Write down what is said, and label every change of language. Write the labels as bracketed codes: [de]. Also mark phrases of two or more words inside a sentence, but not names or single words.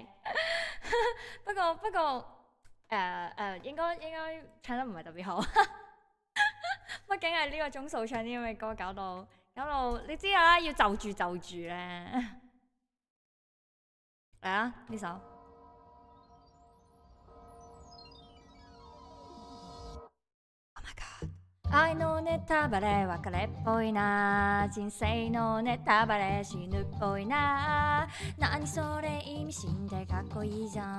[yue] 不過，應該唱得唔係特別好，畢竟係呢個鐘數唱啲咁嘅歌，搞到你知啦，要就住咧。嚟啊，呢首。 [ja] 愛のネタバレ別れっぽいな人生のネタバレ死ぬっぽいな何それ意味深でかっこいいじゃ